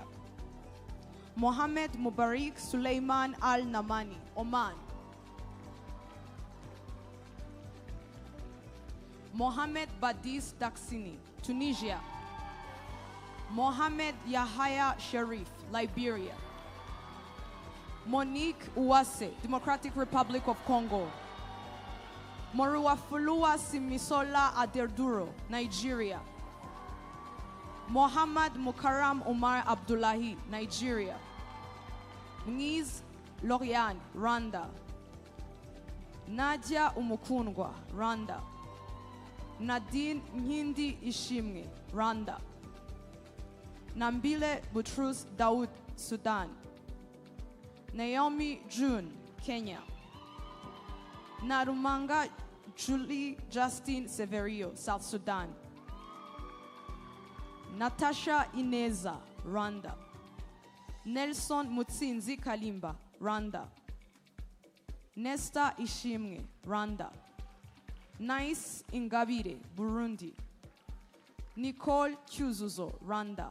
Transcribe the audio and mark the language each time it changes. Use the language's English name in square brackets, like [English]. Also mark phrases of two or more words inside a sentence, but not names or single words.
[English] Mohammed Mubarak Suleiman Al Namani, Oman. Mohammed Badis Daksini, Tunisia. Mohammed Yahya Sharif, Liberia. Monique Uwase, Democratic Republic of Congo. Moruafulua Simisola Aderduro, Nigeria. Mohammad Mukaram Umar Abdullahi, Nigeria. Mniz Lorian, Rwanda. Nadia Umukundwa, Rwanda. Nadine Nhindi Ishimwe, Rwanda. Nambile Butrus Daud, Sudan. Naomi June, Kenya. Narumanga Julie Justin Severio, South Sudan. Natasha Ineza, Rwanda. Nelson Mutsinzi Kalimba, Rwanda. Nesta Ishimwe, Rwanda. Nice Ingabire, Burundi. Nicole Kyuzuzo, Rwanda.